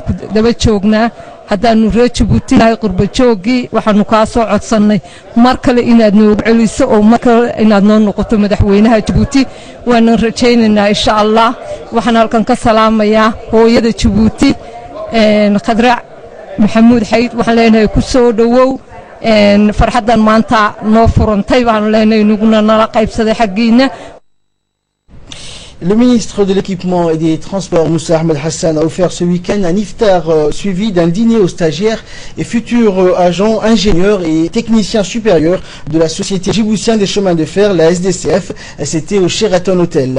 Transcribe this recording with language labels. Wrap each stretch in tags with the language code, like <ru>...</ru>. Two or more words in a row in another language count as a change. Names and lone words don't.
<so>ku daba joognaa haddaanu reer Djibouti nahay qurba joogii waxaanu ka soo codsanay mar kale inaad noo celiso oo mar kale inaad noo noqoto madaxweynaha Djibouti waan rajaynaynaa</so> <ar>إن شاء الله</ar> <so>waxaan halkan ka salaamayaa hooyada Djibouti Khadra Maxamuud Xayd waxaan leenahay ku soo dhawow farxadan maanta noo furantay baan leenahay inaguna nala qaybsaday xaqiina.</so> <fr>Le ministre de l'équipement et des transports Moussa Ahmed Hassan a offert ce week-end un iftar suivi d'un dîner aux stagiaires et futurs agents, ingénieurs et techniciens supérieurs de la société djiboutienne des chemins de fer, la SDCF. C'était au Sheraton Hotel.</fr>